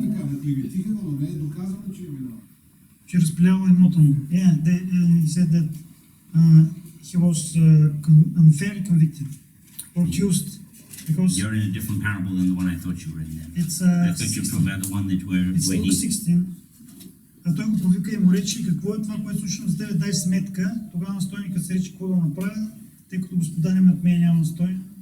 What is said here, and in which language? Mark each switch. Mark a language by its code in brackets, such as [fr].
[bg] Така, наклеветиха, но не е доказано, че е виновен. Че разпилява имота му. [en] He said that he was unfairly convicted or accused because You're in a different parable than the one I thought you were in then. it's I thought you were talking about the one that where Luke he 16. [bg] А той го повика и му рече, какво е това, което слушам за тебе, дай сметка. Тогава настойникът се рече, какво да направя, тъй като господаря от мен няма настой.